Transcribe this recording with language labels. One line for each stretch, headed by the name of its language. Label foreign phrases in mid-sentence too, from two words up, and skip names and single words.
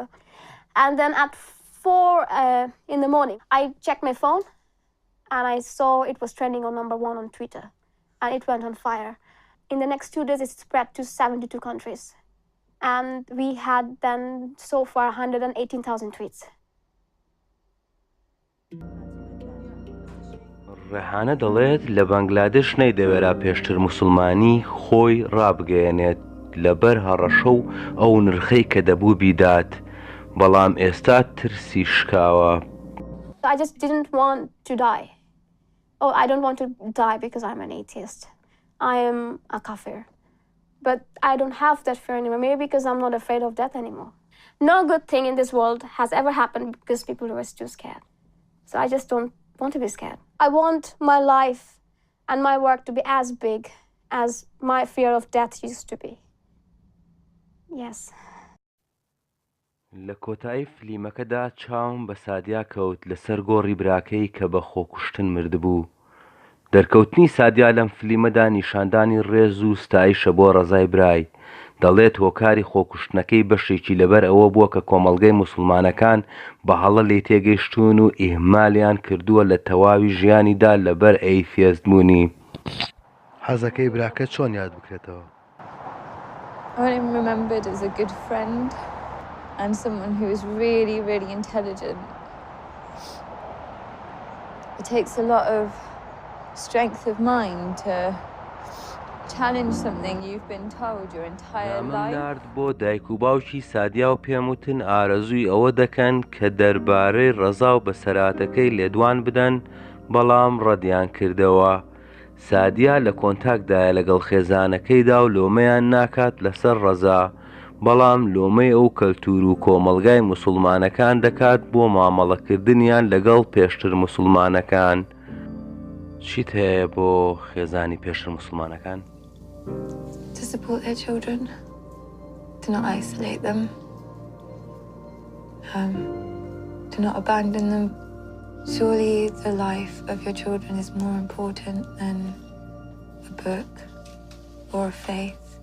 English: And then at 4 in the morning, I checked my phone, and I saw it was trending on #1 on Twitter, and it went on fire. In the next 2 days, it spread to 72 countries, and we had then so far 118,000 tweets.
Central Kurdish: ڕێحانە دەڵێت لە بەنگلادێش نەیدەوێرا پێشتر موسڵمانی خۆی ڕابگەیەنێت لەبەر هەڕەشە و ئەو نرخەی کە دەبوو بیدات، بەڵام ئێستا ترسی شکاوە.
English: I just didn't want to die. Oh, I don't want to die because I'm an atheist. I am a kafir. But I don't have that fear anymore, maybe because I'm not afraid of death anymore. No good thing in this world has ever happened because people were too scared. So I just don't want to be scared. I want my life and my work to be as big as my fear of death used to be. Yes.
Central Kurdish: لە کۆتایی فلیمەکەدا چاوم بە سادیا کەوت لەسەر گۆڕی براکەی کە بە خۆکوشتن مردبوو. دەرکەوتنی سادیا لەم فلیمەدا نیشاندانی ڕێز و ستایشە بۆ ڕەزای برای. دەڵێت هۆکاری خۆکوشتنەکەی بەشێکی لەبەر ئەوە بووە کە کۆمەڵگەی موسڵمانەکان بە هەڵە لێ تێگەیشتون و ئیهمالیان کردووە لە تەواوی ژیانیدا لەبەر ئەیتیست بوونی. حەزەکەی براکە چۆن یاد بکرێتەوە؟
English: I want him remembered as a good friend and someone who is really, really intelligent. It takes a lot of strength of mind to challenge something you've been told your entire life.
Central Kurdish: نارد بۆ دایک و باوکی سادیا و پێم وتن ئارەزووی ئەوە دەکەن کە دەربارەی ڕەزا و بەسەراتەکەی لێدوان بدەن بەڵام ڕەدیان کردەوە. سادیا لە کۆنتاکدایە لەگەڵ خێزانەکەیدا و لۆمەیان ناکات لەسەر ڕەزا بەڵام لۆمەی ئەو کەلتور و کۆمەڵگای موسڵمانەکان دەکات بۆ مامەڵەکردنیان لەگەڵ پێشتر موسڵمانەکان. چیت هەیە بۆ خێزانی پێشتر موسڵمانەکان؟
English: To support their children, to not isolate them, to not abandon them. Surely the life of your children is more important than a book or a faith.